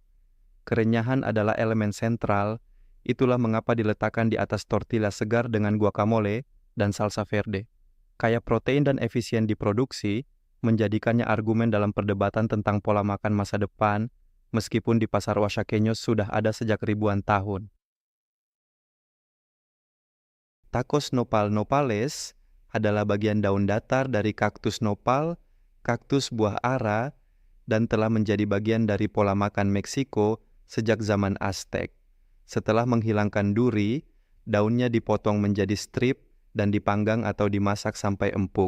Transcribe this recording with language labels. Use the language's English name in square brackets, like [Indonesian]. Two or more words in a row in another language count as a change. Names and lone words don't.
[Indonesian] Kerenyahan adalah elemen sentral, itulah mengapa diletakkan di atas tortilla segar dengan guacamole dan salsa verde. Kaya protein dan efisien diproduksi, menjadikannya argumen dalam perdebatan tentang pola makan masa depan, meskipun di pasar Oaxaqueños sudah ada sejak ribuan tahun. Tacos nopal nopales adalah bagian daun datar dari kaktus nopal, kaktus buah ara, dan telah menjadi bagian dari pola makan Meksiko sejak zaman Aztec. Setelah menghilangkan duri, daunnya dipotong menjadi strip dan dipanggang atau dimasak sampai empuk.